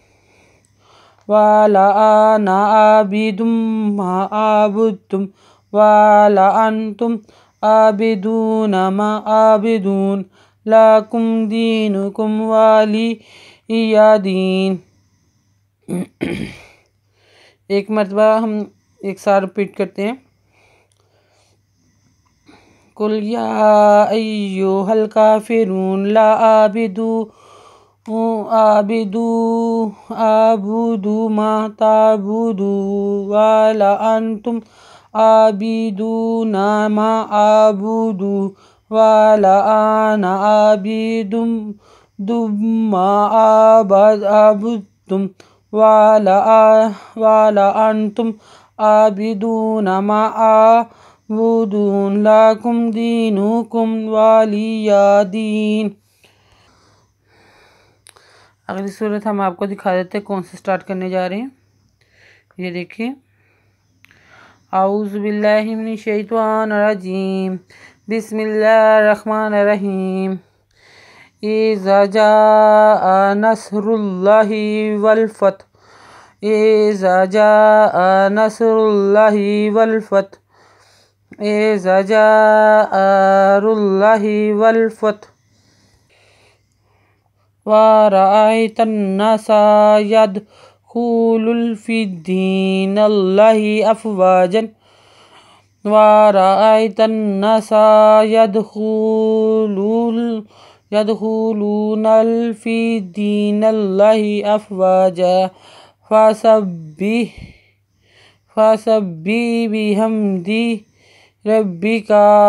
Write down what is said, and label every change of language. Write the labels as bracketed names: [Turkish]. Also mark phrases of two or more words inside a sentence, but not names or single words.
[Arabic] ولا أنا عابد ما عبدتم، ولا أنتم عابدون ما أعبد، لكم دينكم ولي دين. [Hindi] एक मरतबा हम एक साथ रिपीट करते हैं। [Arabic] قل يا أيها الكافرون، لا أعبد ما تعبدون، ولا أنتم عابدون ما أعبد، ولا أنا عابد ما عبدتم, ولا أنتم عابدون ما أعبد، لكم دينكم ولي دين. [Hindi] अगली सूरत हम आपको दिखा देते हैं कौन से स्टार्ट करने जा रहे हैं। ये देखिए, [Arabic] أعوذ بالله من الشيطان الرجيم، بسم الله الرحمن الرحيم. إذا جاء نصر الله والفتح، إذا جاء نصر الله والفتح، إذا جاء نصر الله والفتح, ورأيت الناس يدخلون في دين الله أفواجا، ورأيت الناس يدخلون في دين الله أفواجا، فسبح بحمد ربك